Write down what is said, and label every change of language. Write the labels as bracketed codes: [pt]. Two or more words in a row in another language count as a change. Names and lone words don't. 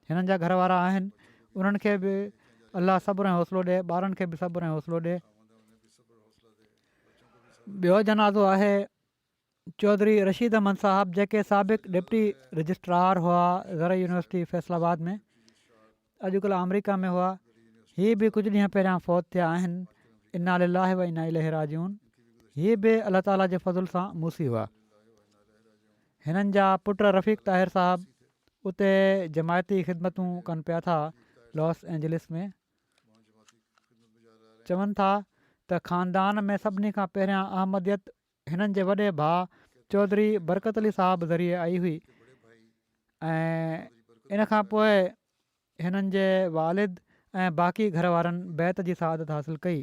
[sd] हिननि जा घर वारा आहिनि, उन्हनि खे बि अलाह सब्र ऐं हौसलो ॾिए, ॿारनि खे बि सब्र ऐं हौसलो ॾिए। ॿियो जनाज़ो आहे चौधरी रशीद अहमद साहिबु, जेके साबिक़ [en] deputy registrar [sd] हुआ ज़र यूनिवर्सिटी फैसलाबाद में, अॼुकल्ह अमरीका में हुआ। हीअ बि कुझु ॾींहं पहिरियां फ़ौत थिया आहिनि। [ar] إنا لله وإنا إليه راجعون. [sd] हीअ बि [ar] الله تعالى [sd] जे फज़ुल सां मूसी हुआ। हिननि जा पुट रफ़ीक़ ताहिर साहिबु उते जमायती ख़िदमतूं कनि पिया था लॉस एंजलिस में। चवनि था त ख़ानदान में सभिनी खां पहिरियां अहमदियत हिननि जे वॾे भाउ चौधरी बरकत अली साहिबु ज़रिए आई हुई ऐं इन खां पोइ हिननि जे वालिद ऐं बाक़ी घर वारनि बैत जी सआदत हासिलु कई।